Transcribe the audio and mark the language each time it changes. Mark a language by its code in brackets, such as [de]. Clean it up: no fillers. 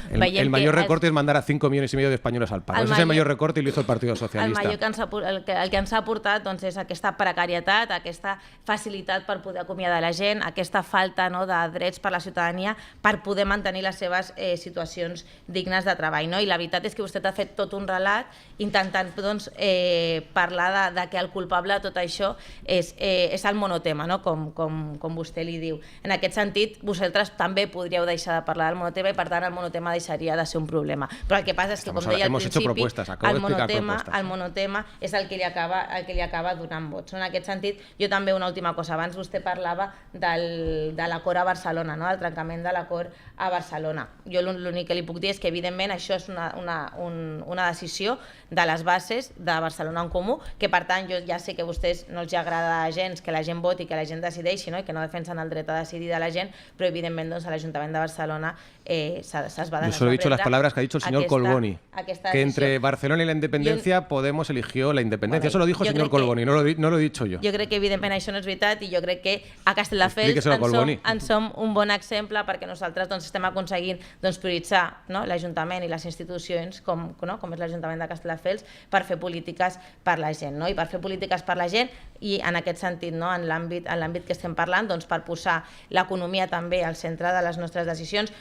[es] el mayor recorte es mandar a 5,5 millones de españoles al paro. Ese es el mayor recorte y lo hizo el Partido Socialista. [ca] El que ens ha portat doncs, és aquesta precarietat, aquesta facilitat per poder acomiadar la gent, aquesta falta, no, de drets per a la ciutadania per poder mantenir les seves situacions dignes de treball, no? I la veritat és que vostè ha fet tot un relat intentant doncs, parlar de que el culpable de tot això és el monotema, no? com vostè li diu. En aquest sentit, vosaltres també podríeu deixar de parlar del monotema i per tant el monotema deixaria de ser un problema. Però el que passa és que, com deia al principi, el monotema és el que li acaba donant vots. En aquest sentit, jo també una última cosa. Abans vostè parlava de l'acord a Barcelona, no? Del trencament de l'acord a Barcelona. Jo l'únic que li puc dir és que evidentment això és una decisió de les bases de Barcelona en Comú, que per tant jo ja sé que a vostès no els agrada gens que la gent voti, que la gent decideixi, no? I que no defensen el dret a decidir de la gent, però evidentment doncs, a l'Ajuntament de Barcelona se'ls va [es] Yo solo he dicho las palabras que ha dicho el señor Colboni, que entre Barcelona y la independencia Podemos eligió la independencia. Eso lo dijo el señor Colboni, no lo he dicho yo. [ca] Jo crec que evidentment això no és veritat i jo crec que a Castelldefels en som un bon exemple perquè nosaltres doncs, estem aconseguint doncs, prioritzar, no? l'Ajuntament i les institucions com és l'Ajuntament de Castelldefels per fer polítiques per la gent, no? I per fer polítiques per la gent i en aquest sentit, no, en l'àmbit que estem parlant, doncs, per posar l'economia també al centre de les nostres decisions.